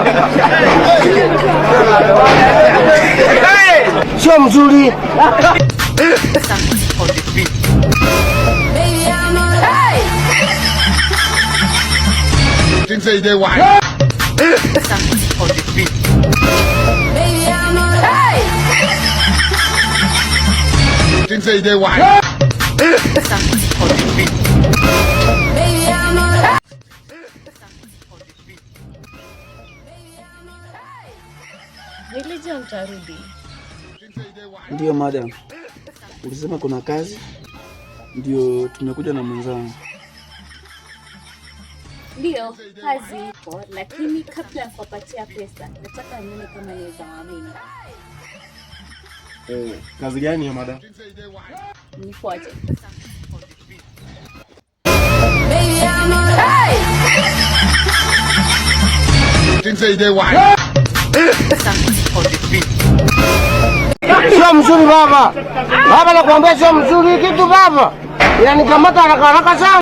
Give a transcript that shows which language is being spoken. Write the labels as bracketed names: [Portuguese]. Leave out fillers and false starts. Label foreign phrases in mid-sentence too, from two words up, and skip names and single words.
[Swahili] Sio mzuri. Things say they why. Things say they why. Leo mtarudi. Ndio madam, ulisema kuna kazi, ndio tumekuja na mwenzangu. Ndio, kazi ipo, lakini kabla ya kupatia pesa, nataka nione kama naweza waamini. Kazi gani hiyo madam? Nifuate. Things say they why. Sio mzuri baba. Baba nakwambia sio mzuri kitu baba. Inanikamata haraka haraka sana.